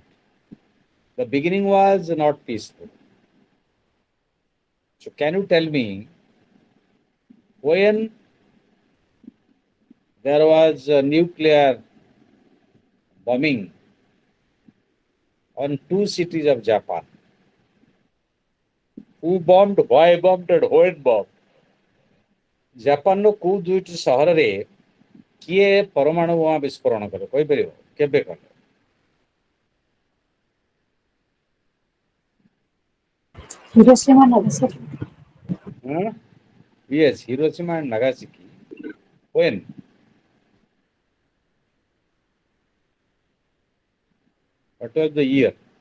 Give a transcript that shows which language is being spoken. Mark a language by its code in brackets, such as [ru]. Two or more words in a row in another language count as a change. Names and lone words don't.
[en] The beginning was not peaceful. So, can you tell me when there was a nuclear bombing on two cities of Japan? Who bombed, why bombed, and when bombed? [or] ଜାପାନର କୋଉ ଦୁଇଟି ସହରରେ କିଏ ପରମାଣୁ ବୋମା ବିସ୍ଫୋରଣ କଲେ କହିପାରିବ କେବେ କଲେ? [en] Hiroshima, Nagasaki. Yes, Hiroshima and Nagasaki. When? What was the year?